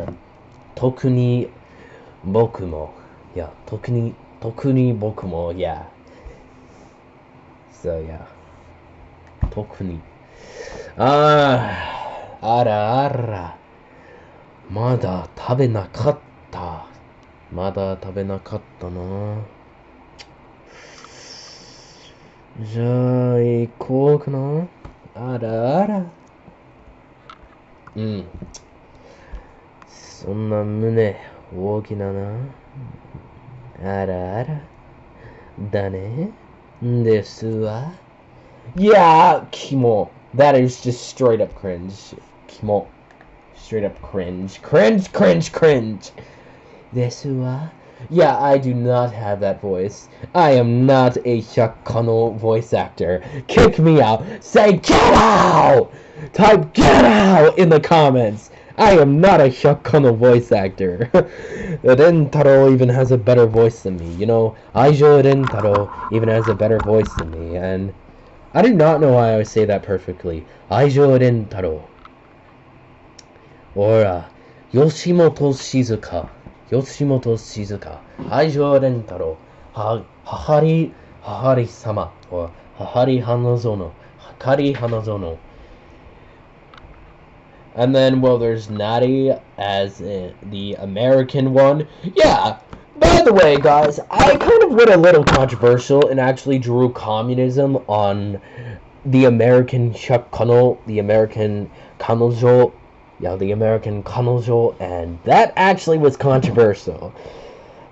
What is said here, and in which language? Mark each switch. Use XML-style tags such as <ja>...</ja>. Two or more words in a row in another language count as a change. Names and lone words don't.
<ja>特に僕も. Yeah, 特に僕も, yeah.</ja> <en>So yeah.</en> <ja>Tokuni. あら。まだ食べなかったな. じゃあ、行こうかな。あら。そんな胸大きなな。あら。だね。ですわ。Yeah, Kimo.</ja> <en>That is just straight up cringe. Kimo. Straight up cringe. Cringe.</en> <ja>ですわ.</ja> <en>Yeah, I do not have that voice. I am not a Hyakano voice actor. Kick me out. Say get out! Type get out in the comments. I am not a Hyakano voice actor. Rentaro even has a better voice than me. You know, Aijo Rentaro even has a better voice than me. And I do not know why I would say that perfectly. Aijo Rentaro. Or Yoshimoto Shizuka. Aijo Rentaro. Hahari-sama. Or Hahari Hanazono. And then, well, there's Natty as the American one. Yeah, by the way, guys, I kind of went a little controversial and actually drew communism on the American Hyakano, the American Kanojo, and that actually was controversial.</en>